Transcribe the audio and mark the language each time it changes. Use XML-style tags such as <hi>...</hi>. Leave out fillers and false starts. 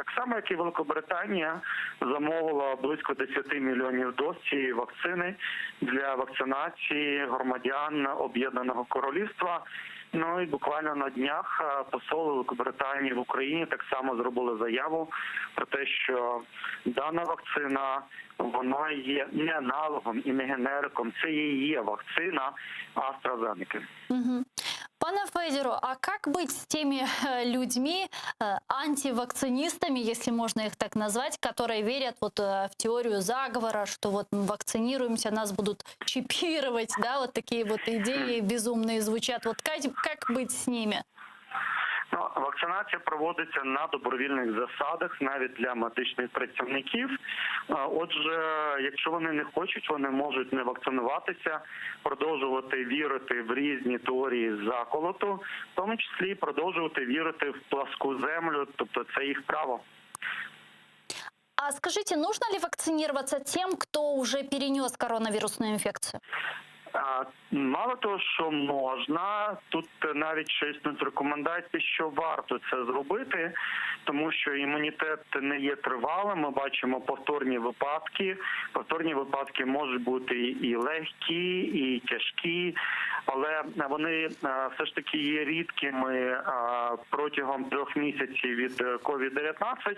<uk>Так само, як і Великобританія замовила близько 10 мільйонів доз цієї вакцини для вакцинації громадян Об'єднаного Королівства. Ну і буквально на днях посол Великобританії в Україні так само зробили заяву про те, що дана вакцина, вона є не аналогом і не генериком, це і є вакцина AstraZeneca.</uk> <ru>Пане Федору, а как быть с теми людьми, антивакцинистами, если можно их так назвать, которые верят в теорию заговора, что вот мы вакцинируемся, нас будут чипировать, да, вот такие вот идеи безумные звучат. Вот как быть с ними?</ru> <uk>Вакцинація проводиться на добровільних засадах, навіть для медичних працівників. Отже, якщо вони не хочуть, вони можуть не вакцинуватися, продовжувати вірити в різні теорії заколоту, в тому числі продовжувати вірити в пласку землю, тобто це їх право.</uk> <ru>А скажите, нужно ли вакцинироваться тем, кто уже перенес коронавирусную инфекцию?</ru> <uk>Мало того, що можна, тут навіть ще існують рекомендації, що варто це зробити, тому що імунітет не є тривалим, ми бачимо повторні випадки. Повторні випадки можуть бути і легкі, і тяжкі, але вони все ж таки є рідкими протягом 3 місяців від COVID-19.</uk>